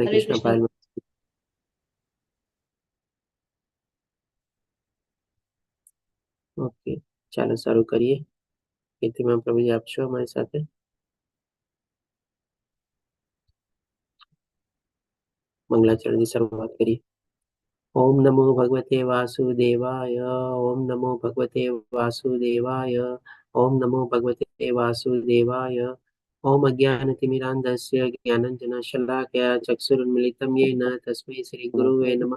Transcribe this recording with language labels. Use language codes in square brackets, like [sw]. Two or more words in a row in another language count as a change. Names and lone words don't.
[sa] हरे कृष्ण कृष्ण। [gu] पायल। ओके, ચાલો શરૂ કરીએ। કીર્તિમાં પ્રભુજી આપ છો અમારી સાથે। મંગલાચરણની શરૂઆત કરીએ। [sa] ओम नमो भगवते वासुदेवाय। ओम नमो भगवते वासुदेवाय। ओम नमो भगवते वासुदेवाय। ओम अज्ञानतिमिरान्धस्य ज्ञानञ्जनशलाकया चक्षुरुन्मिलितं येन तस्मै श्रीगुरुवे नमः।